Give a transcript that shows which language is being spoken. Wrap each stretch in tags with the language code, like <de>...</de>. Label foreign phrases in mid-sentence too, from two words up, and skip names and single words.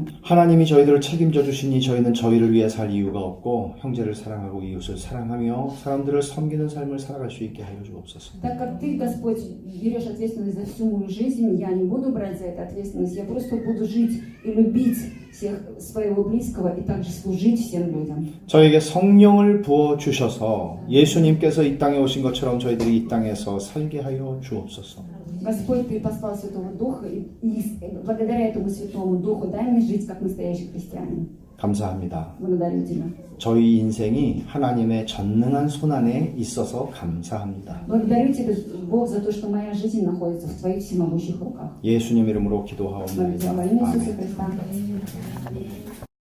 <ko>하나님이 저희들을 책임져 주시니 저희는 저희를 위해 살 이유가 없고 형제를 사랑하고 이웃을 사랑하며 사람들을 섬기는 삶을 살아갈 수 있게 하여 주옵소서.</ko> <ru>Так как Ты, Господь, берешь ответственность за всю мою жизнь, я не буду брать за это ответственность, я просто буду жить и любить всех своего близкого и также служить всем людям.</ru> <ko>저에게 성령을 부어 주셔서 예수님께서 이 땅에 오신 것처럼 저희들이 이 땅에서 살게 하여 주옵소서.</ko> <ru>Господь, Ты послал Святого Духа, и благодаря этому Святому Духу дай мне жить как настоящий христианин.</ru> <ko>감사합니다.</ko> <ru>Благодарю Тебя.</ru> <ko>저희 인생이 하나님의 전능한 손안에 있어서 감사합니다.</ko> <ru>Благодарю Тебя, Бог, за то, что моя жизнь находится в Твоих всемогущих руках.</ru> <ko>예수님 이름으로</ko> <ru>Во</ru> <ko>기도하옵나이다.</ko> <ru>имя Иисуса</ru> <ko>아멘.</ko> <ru>Христа.</ru>